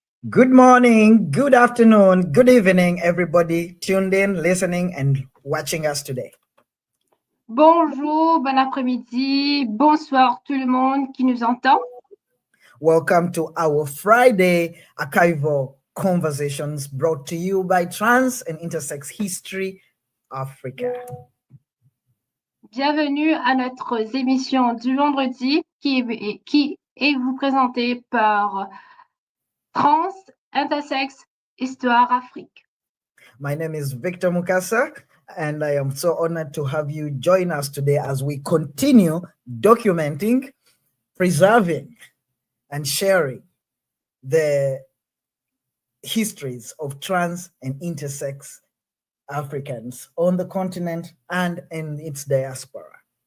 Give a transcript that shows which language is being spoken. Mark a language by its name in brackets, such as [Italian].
[English] Good morning, good afternoon, good evening, everybody tuned in, listening, and watching us today. [French] Bonjour, bon après-midi, bonsoir tout le monde qui nous entend. [English] Welcome to our Friday archival conversations brought to you by Trans and Intersex History Africa. [French] Bienvenue à notre émission du vendredi qui est vous présentée par Trans, Intersexes, Histoire Afrique. [English] My name is Victor Mukasa, and I am so honored to have you join us today as we continue documenting, preserving, and sharing the histories of trans and intersex Africans on the continent and in its diaspora.